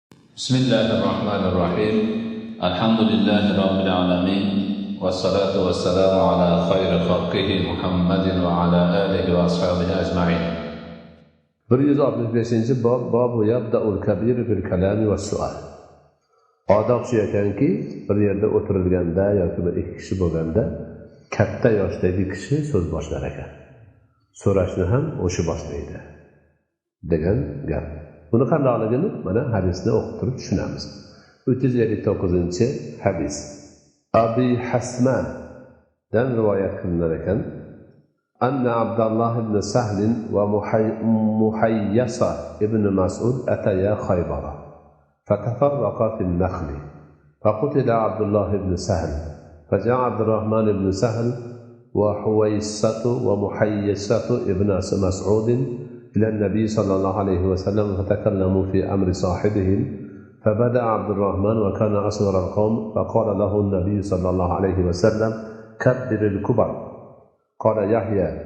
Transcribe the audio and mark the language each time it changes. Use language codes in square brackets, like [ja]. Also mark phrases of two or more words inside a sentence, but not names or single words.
[ar] بسم الله الرحمن الرحيم الحمد لله رب العالمين والصلاة والسلام على خير خلقه محمد وعلى آله وأصحابه أجمعين. 165 bob يبدأ الكبير بالكلام والسؤال. [uz] Odob shu ekanki, bir yerda o'tirilganda yoki bir ikki kishi bo'lganda katta yoshdagi kishi so'z boshlar ekan. So'rashni ham o'sha boshlaydi degan gap. Buni qandoqligini mana hadisni o'qib turib tushunamiz. 359-hadis. Abi Hasma dan rivoyat qilinar ekan. [ar] أن عبد الله بن سهل ومحيصة ابن مسعود أتيا خيبر فتفرقا في النخل فقتل عبد الله بن سهل فجاء عبد الرحمن بن سهل وحويصة ومحيصة ابن مسعود إلى النبي صلى الله عليه وسلم فتكلموا في أمر صاحبهم فبدأ عبد الرحمن وكان أصغر القوم فقال له النبي صلى الله عليه وسلم كبر الكبر قال يحيى